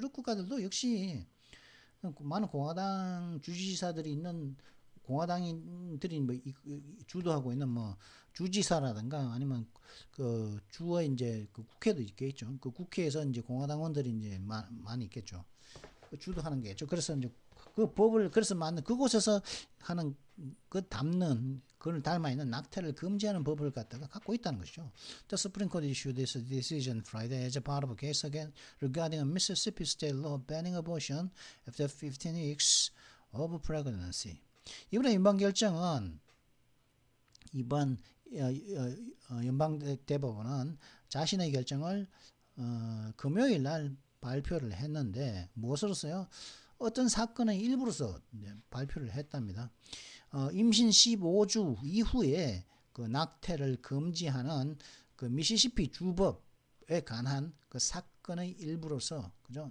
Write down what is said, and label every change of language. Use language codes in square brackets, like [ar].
[ko] 유럽 국가들도 역시 많은 공화당 주지사들이 있는 공화당인들이 뭐 주도하고 있는 뭐 주지사라든가 아니면 그 주의 이제 그 국회도 있겠죠. 그 국회에서 이제 공화당원들이 이제 많이 있겠죠. 주도하는 게 있죠. 그래서 이제 그 법을 그래서 만든 그곳에서 하는 담는 그걸 닮아 있는 낙태를 금지하는 법을 갖다가 갖고 있다는 것이죠. [en] The Supreme Court issued this decision Friday as a part of a case again regarding a Mississippi state law banning abortion after 15 weeks of pregnancy. [ko] 이번에 연방 결정은 이번 연방 대법원은 자신의 결정을 금요일 날 발표를 했는데 무엇으로서요? 어떤 사건의 일부로서 발표를 했답니다. 임신 15주 이후에 그 낙태를 금지하는 그 미시시피 주법에 관한 그 사건의 일부로서 그죠?